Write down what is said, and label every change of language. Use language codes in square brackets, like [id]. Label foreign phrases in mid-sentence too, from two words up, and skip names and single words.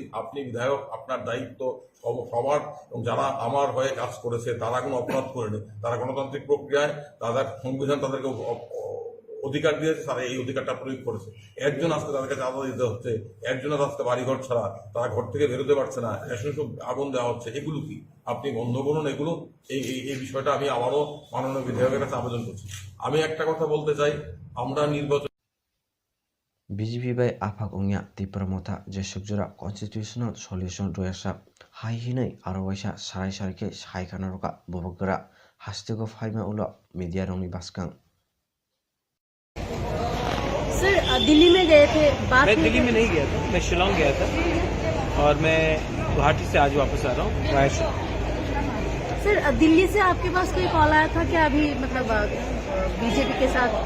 [bn] আপনি বিধায়ক, আপনার দায়িত্ব সবার, এবং যারা আমার হয়ে কাজ করেছে তারা কোনো অপরাধ করেনি, তারা গণতান্ত্রিক প্রক্রিয়ায় তাদের সংবিধান তাদেরকে অধিকার দিয়েছে, তারা এই অধিকারটা প্রয়োগ করেছে। একজন আজকে তাদের কাছে আলাদা দিতে হচ্ছে, একজনের আজকে বাড়িঘর ছাড়া, তারা ঘর থেকে বেরোতে পারছে না, রেশন সব আগুন দেওয়া হচ্ছে, এগুলো কি আপনি বন্ধ করুন এগুলো। এই বিষয়টা আমি আবারও মাননীয় বিধায়কের কাছে আবেদন করছি। আমি একটা কথা বলতে চাই, আমরা নির্বাচন [trp] BJP bai afak ungya tipramota jesukjura [en] constitutional solution [trp] royasa hai hinai aro waisa sarai sarike sai kanaroka bobogara hastego faima ulo media rongni baskang [hi] सर दिल्ली में गए थे बात मैं दिल्ली में नहीं गया था, मैं शिलोंग गया था और मैं गुवाहाटी से आज वापस आ रहा हूँ वाया शिलोंग। सर दिल्ली से आपके पास कोई कॉल आया था क्या अभी मतलब बीजेपी के साथ कुछ